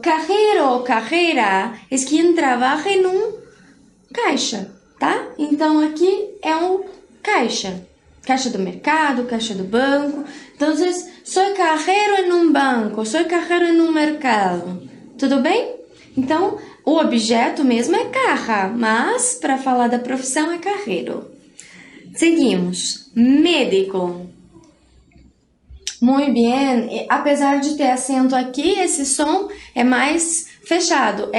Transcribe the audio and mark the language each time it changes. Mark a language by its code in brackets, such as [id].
[es] Cajero o cajera es quien trabaja en un caixa, tá? [pt] Então, aqui é um caixa. Caixa do mercado, caixa do banco. [es] Então, soy cajero en un banco, soy cajero en un mercado. [pt] Tudo bem? Então, o objeto mesmo é caja, mas para falar da profissão é carreiro. Seguimos. Médico. Muito bem. Apesar de ter acento aqui, esse som é mais fechado.